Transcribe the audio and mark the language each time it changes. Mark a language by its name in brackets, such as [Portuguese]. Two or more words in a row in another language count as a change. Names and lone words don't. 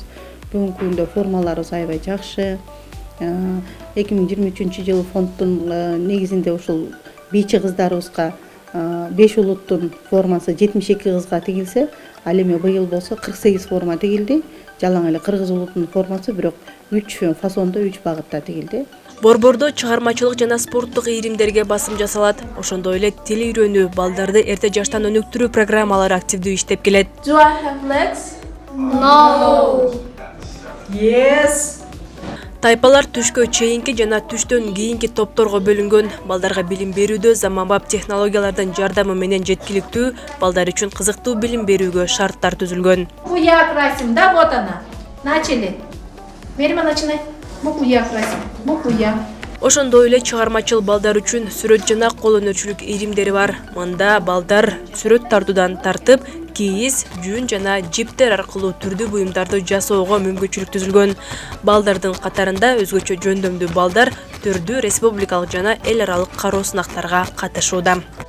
[Kyrgyz] Бүгүнкү күндө формаларыбыз аябай жакшы. 2023-жылы фонддун негизинде ушул бийчи кыздарыбызга 5 улуттун формасы 72 кызга тигилсе, ал эми быйыл болсо 48 форма тигилди. Жалаң эле кыргыз улутунун формасы, бирок 3 фасондо 3 багытта тигилди. Борбордо чыгармачылык жана спорттук иримдерге басым жасалат. Ошондой эле тил үйрөнүү, балдарды эрте жаштан өнүктүрүү программалары активдүү иштеп келет. [English] Do I have legs? No. Yes. [Kyrgyz] Тайпалар түшкө чейинки жана түштөн кийинки топторго бөлүнгөн. Балдарга билим берүүдө заманбап технологиялардын жардамы менен жеткиликтүү, балдар үчүн кызыктуу билим берүүгө шарттар түзүлгөн. [Russian] Я красим, да, вот она. Начали. Мерима, начинай. Букву Я красим. Букву Я. [Kyrgyz] Ошондой эле чыгармачыл балдар үчүн сүрөт жана кол өнөрчүлүк иримдери бар. Мында балдар сүрөт тартуудан тартып, кийиз, жүн жана жиптер аркылуу түрдүү буюмдарды жасоого мүмкүнчүлүк түзүлгөн. Балдардын катарында өзгөчө жөндөмдүү балдар түрдүү республикалык жана эл аралык кароо сынактарга катышууда.